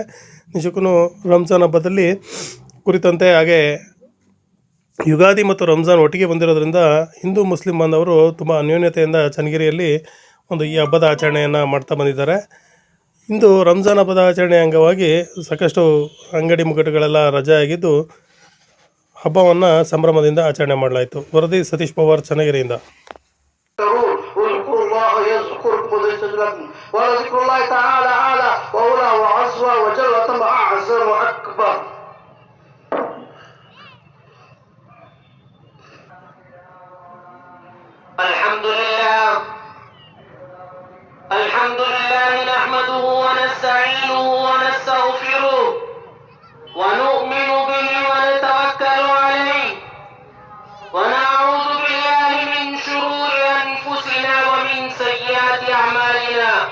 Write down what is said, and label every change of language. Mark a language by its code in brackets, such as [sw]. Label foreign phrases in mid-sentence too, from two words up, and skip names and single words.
[kn] ನಿಜಕ್ಕೂ ರಂಜಾನ್ ಹಬ್ಬದಲ್ಲಿ ಕುರಿತಂತೆ, ಹಾಗೆ ಯುಗಾದಿ ಮತ್ತು ರಂಜಾನ್ ಒಟ್ಟಿಗೆ ಬಂದಿರೋದ್ರಿಂದ ಹಿಂದೂ ಮುಸ್ಲಿಂ ಬಾಂಧವರು ತುಂಬ ಅನ್ಯೋನ್ಯತೆಯಿಂದ ಚನ್ನಗಿರಿಯಲ್ಲಿ ಒಂದು ಈ ಹಬ್ಬದ ಆಚರಣೆಯನ್ನು ಮಾಡ್ತಾ ಬಂದಿದ್ದಾರೆ. ಇಂದು ರಂಜಾನ್ ಹಬ್ಬದ ಆಚರಣೆ ಅಂಗವಾಗಿ ಸಾಕಷ್ಟು ಅಂಗಡಿ ಮುಗ್ಗಟ್ಟುಗಳೆಲ್ಲ ರಜೆ ಆಗಿದ್ದು ಹಬ್ಬವನ್ನು ಸಂಭ್ರಮದಿಂದ ಆಚರಣೆ ಮಾಡಲಾಯಿತು. ವರದಿ ಸತೀಶ್ ಪವಾರ್, ಚನ್ನಗಿರಿಯಿಂದ. [ar] ولذكر الله تعالى أعلى وأولى وعزوى وجل وتم أعظم وأكبر. الحمد لله نحمده ونستعينه ونستغفره ونؤمن به ونتوكل عليه ونعوذ بالله من شرور أنفسنا ومن سيئات أعمالنا